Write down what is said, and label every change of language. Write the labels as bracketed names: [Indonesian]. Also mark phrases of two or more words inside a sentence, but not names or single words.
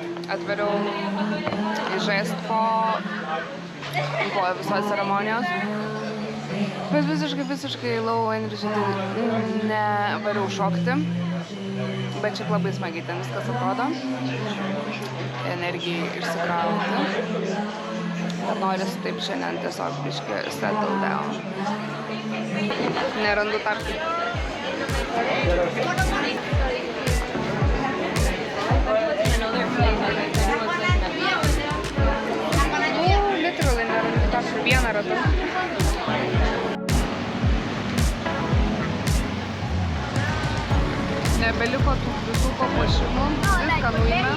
[Lithuanian] atveriau įžaist po visos ceremonijos. Bet visiškai [English] low energy, [Lithuanian] nevariau šokti. Bet šiaip labai smagiai ten viskas atrodo. Energijai išsikrauti. Bet norisi taip šiandien tiesiog biškį [English] settle down. [Lithuanian] Nerandu tarpų. Literally nerandu tarpų. Vieną ratu. Nebeliko tų visų papuošimų, viską nuėmėm.